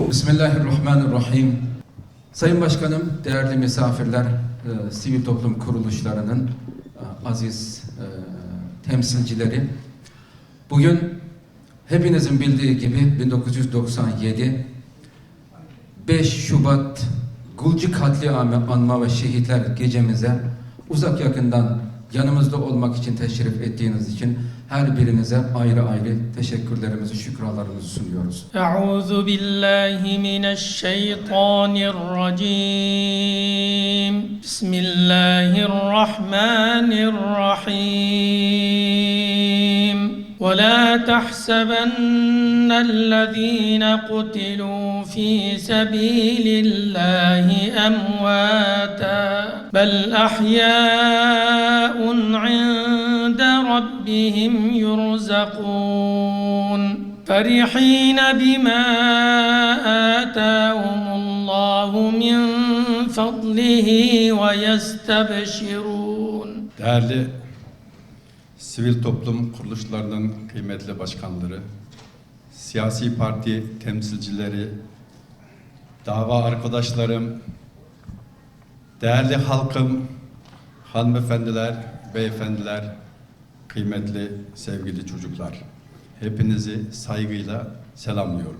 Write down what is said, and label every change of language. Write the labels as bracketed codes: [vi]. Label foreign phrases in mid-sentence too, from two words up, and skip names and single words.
[ar] بسم الله الرحمن الرحيم. [tr] Sayın Başkanım, değerli misafirler, sivil toplum kuruluşlarının aziz temsilcileri, bugün hepinizin bildiği gibi 1997 5 Şubat Gulcu katliamı anma ve şehitler gecemize uzak yakından yanımızda olmak için teşrif ettiğiniz için her birinize ayrı ayrı teşekkürlerimizi, şükralarımızı sunuyoruz. [ar] أعوذ بالله من الشيطان الرجيم. بسم الله الرحمن الرحيم. وَلَا تَحْسَبَنَّ الَّذ۪ينَ قُتِلُوا ف۪ي سَب۪يلِ اللّٰهِ أَمْوَاتًا بَلْ أَحْيَاءٌ عِنْدَ رَبِّهِمْ يُرْزَقُونَ فَرِح۪ينَ بِمَا آتَاهُمُ اللّٰهُ مِنْ فَضْلِهِ وَيَسْتَبْشِرُونَ. [tr] değerli sivil toplum kuruluşlarının kıymetli başkanları, siyasi parti temsilcileri, dava arkadaşlarım, değerli halkım, hanımefendiler, beyefendiler, kıymetli sevgili çocuklar, hepinizi saygıyla selamlıyorum.